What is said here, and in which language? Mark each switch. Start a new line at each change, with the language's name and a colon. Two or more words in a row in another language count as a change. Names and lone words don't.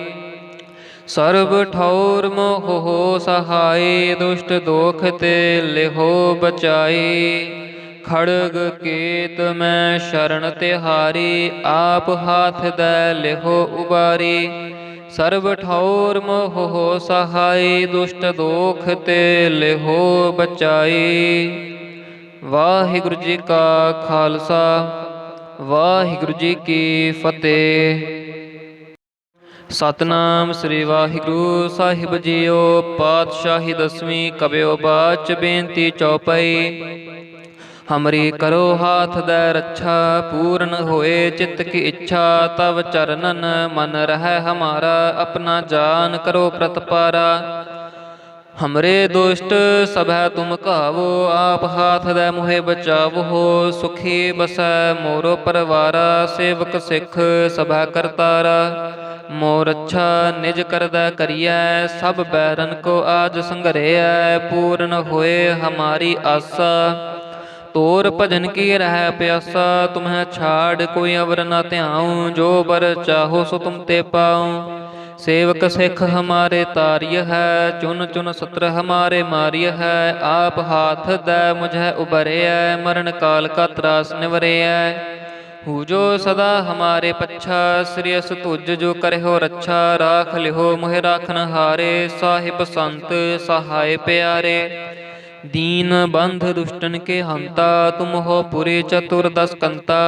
Braj: सर्व ठौर मोह हो सहाय, दुष्ट दोख ते लिहो बचाई। खड़ग केत मैं शरण तिहारी, आप हाथ दै लिहो उबारी। सर्व ठौर मोह हो सहाय, दुष्ट दोख ते लिहो बचाई।
Punjabi: वाहिगुरु जी का खालसा, वाहिगुरु जी की फतेह। ਸਤਨਾਮ ਸ੍ਰੀ ਵਾਹਿਗੁਰੂ ਸਾਹਿਬ ਜੀਓ। ਪਾਤਸ਼ਾਹੀ ਦਸਵੀਂ ਕਬਿਓ ਬਾਚ ਬੇਨਤੀ ਚੌਪਈ।
Braj: ਹਮਰੀ ਕਰੋ ਹਾਥ ਦੈ ਰੱਛਾ, ਪੂਰਨ ਹੋਏ ਚਿੱਤ ਕੀ ਇੱਛਾ। ਤਵ ਚਰਨਨ ਮਨ ਰਹਿ ਹਮਾਰਾ, ਆਪਣਾ ਜਾਨ ਕਰੋ ਪ੍ਰਤਪਾਰਾ। हमरे दुष्ट सभै तुम कावो, आप हाथ दे मुहे बचावो। सुखी बसै मोरो परवारा, सेवक सिख सभै करतारा। मोर अच्छा निज करदै करियै, सब बैरन को आज संघरियै। पूर्ण होए हमारी आसा, तोर भजन की रह प्यासा। तुम्हें छाड़ कोई अवर न ध्याऊं, जो बर चाहो सो तुम ते पाऊं। सेवक सिख हमारे तारिय है, चुन चुन सत्र हमारे मारिय है। आप हाथ दै मुझे उबरिय, मरण काल का त्रास निवरिय। हु जो सदा हमारे पच्छा, श्रेयस तुज जो करहो रच्छा। राख लिहो मोहि राखन हारे, साहिब संत सहाय प्यारे। दीन बंध दुष्टन के हंता, तुम हो पुरी चतुर्दश कंता।